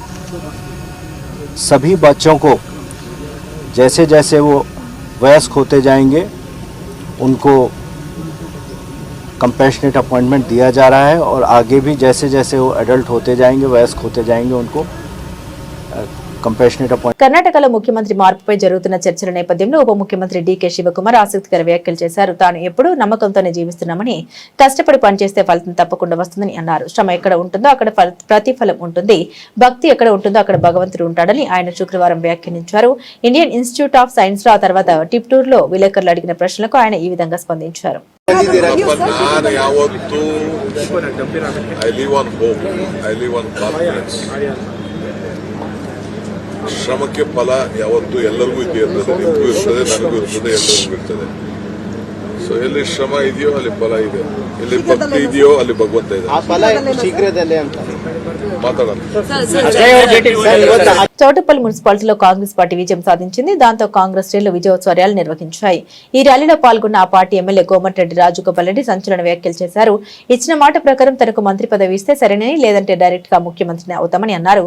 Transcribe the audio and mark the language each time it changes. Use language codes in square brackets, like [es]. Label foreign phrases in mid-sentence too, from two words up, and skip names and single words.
[hi] सभी बच्चों को जैसे जैसे वो वयस्क होते जाएंगे उनको [en] compassionate appointment [hi] दिया जा रहा है और आगे भी जैसे जैसे वो एडल्ट होते जाएंगे, वयस्क होते जाएंगे, उनको [en] compassionate appointment. [te] కర్ణాటకలో ముఖ్యమంత్రి మార్పుపై జరుగుతున్న చర్చల నేపథ్యంలో ఉప ముఖ్యమంత్రి డీకే శివకుమార్ ఆసక్తికర వ్యాఖ్యలు చేశారు. తాను ఎప్పుడూ నమ్మకంతోనే జీవిస్తున్నామని, కష్టపడి పనిచేస్తే ఫలితం తప్పకుండా వస్తుందని అన్నారు. శ్రమ ఎక్కడ ఉంటుందో అక్కడ ప్రతిఫలం ఉంటుంది, భక్తి ఎక్కడ ఉంటుందో అక్కడ భగవంతుడు ఉంటాడని ఆయన శుక్రవారం వ్యాఖ్యానించారు. ఇండియన్ ఇన్స్టిట్యూట్ ఆఫ్ సైన్స్ లో ఆ తర్వాత టిప్టూర్లో విలేకరులు అడిగిన ప్రశ్నలకు ఆయన ఈ విధంగా స్పందించారు. [kn] ಶ್ರಮಕ್ಕೆ ಫಲ ಯಾವತ್ತೂ ಎಲ್ಲರಿಗೂ ಇರ್ತದೆ, ನಿಮಗೂ ಇರ್ತದೆ, ನನಗೂ ಇರ್ತದೆ, ಎಲ್ಲರಿಗೂ ಇರ್ತದೆ. ಸೊ ಎಲ್ಲಿ ಶ್ರಮ ಇದೆಯೋ ಅಲ್ಲಿ ಫಲ ಇದೆ, ಎಲ್ಲಿ ಭಕ್ತಿ ಇದೆಯೋ ಅಲ್ಲಿ ಭಗವಂತ ಇದೆ. ಶೀಘ್ರದಲ್ಲೇ ಅಂತ మాట్లాడాలి. [te] చౌటుప్పల్ మున్సిపాలిటీలో కాంగ్రెస్ పార్టీ విజయం సాధించింది. దాంతో కాంగ్రెస్ శ్రేణులు విజయోత్సవ ర్యాలీ నిర్వహించాయి. ఈ ర్యాలీలో పాల్గొన్న ఆ పార్టీ ఎమ్మెల్యే కోమటిరెడ్డి రాజగోపాల్ రెడ్డి సంచలన వ్యాఖ్యలు చేశారు. ఇచ్చిన మాట ప్రకారం తనకు మంత్రి పదవి ఇస్తే సరేనని, లేదంటే డైరెక్ట్ గా ముఖ్యమంత్రిని అవుతామని అన్నారు.